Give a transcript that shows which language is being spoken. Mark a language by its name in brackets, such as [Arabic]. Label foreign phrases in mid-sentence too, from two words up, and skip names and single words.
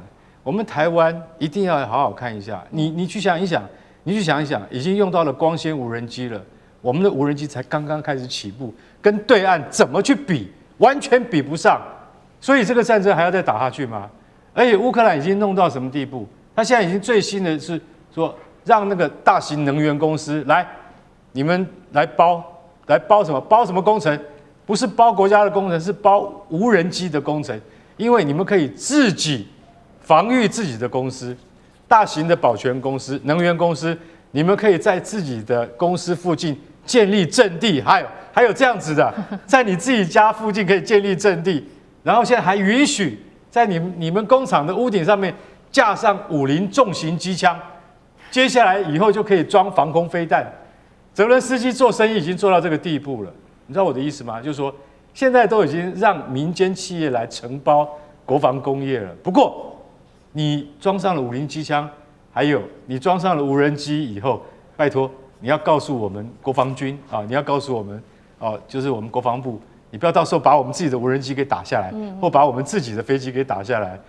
[Chinese] 我們台灣一定要好好看一下，你去想一想，已經用到了光纖無人機了，我們的無人機才剛剛開始起步，跟對岸怎麼去比，完全比不上。所以這個戰爭還要再打下去嗎？而且烏克蘭已經弄到什麼地步？他現在已經最新的是說，讓那個大型能源公司來，你們來包什麼？包什麼工程？不是包國家的工程，是包無人機的工程，因為你們可以自己防禦自己的公司，大型的保全公司、能源公司，你們可以在自己的公司附近建立陣地，還有這樣子的，在你自己家附近可以建立陣地，然後現在還允許在你們工廠的屋頂上面架上50重型機槍，接下來以後就可以裝防空飛彈。澤倫斯基做生意已經做到這個地步了，你知道我的意思嗎？就是說，現在都已經讓民間企業來承包國防工業了，不過你裝上了50機槍，還有你裝上了無人機以後，拜託你要告訴我們國防軍啊，你要告訴我們就是我們國防部， 你不要到時候把我們自己的無人機給打下來，或把我們自己的飛機給打下來。